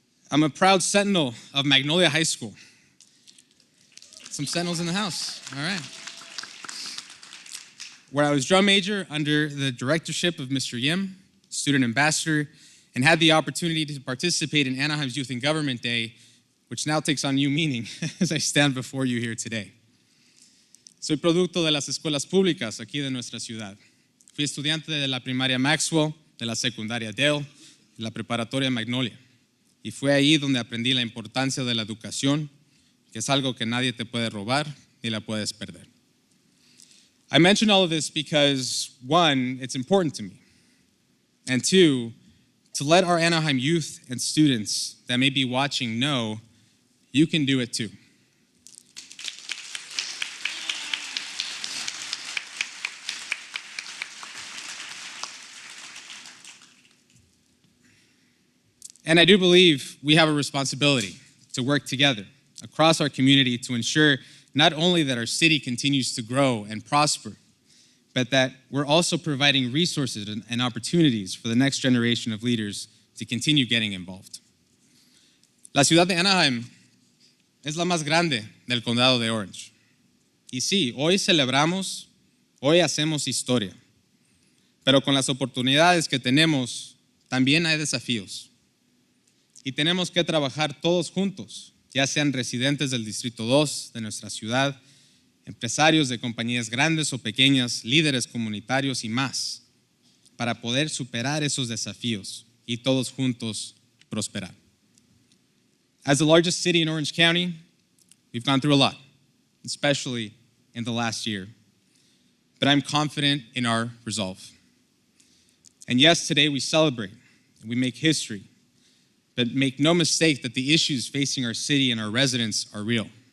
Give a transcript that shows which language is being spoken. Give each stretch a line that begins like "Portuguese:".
English: I'm a proud Sentinel of Magnolia High School. Some Sentinels in the house, all right. Where I was drum major under the directorship of Mr. Yim, student ambassador, and had the opportunity to participate in Anaheim's Youth in Government Day, which now takes on new meaning as I stand before you here today.
Spanish: Soy producto de las escuelas públicas aquí de nuestra ciudad. Fui estudiante de la primaria Maxwell, de la secundaria Dale, de la preparatoria Magnolia. Y fue ahí donde aprendí la importancia de la educación, que es algo que nadie te puede robar ni la puedes perder.
English: I mention all of this because, one, it's important to me, and two, to let our Anaheim youth and students that may be watching know you can do it too. And I do believe we have a responsibility to work together across our community to ensure not only that our city continues to grow and prosper, but that we're also providing resources and opportunities for the next generation of leaders to continue getting involved.
Spanish: La ciudad de Anaheim es la más grande del condado de Orange. Y sí, hoy celebramos, hoy hacemos historia, pero con las oportunidades que tenemos, también hay desafíos. Y tenemos que trabajar todos juntos, ya sean residentes del Distrito 2 de nuestra ciudad, empresarios de compañías grandes o pequeñas, líderes comunitarios y más, para poder superar esos desafíos y todos juntos prosperar.
English: As the largest city in Orange County, We've gone through a lot, especially in the last year. But I'm confident in our resolve. And yes, today we celebrate and we make history, but make no mistake that the issues facing our city and our residents are real.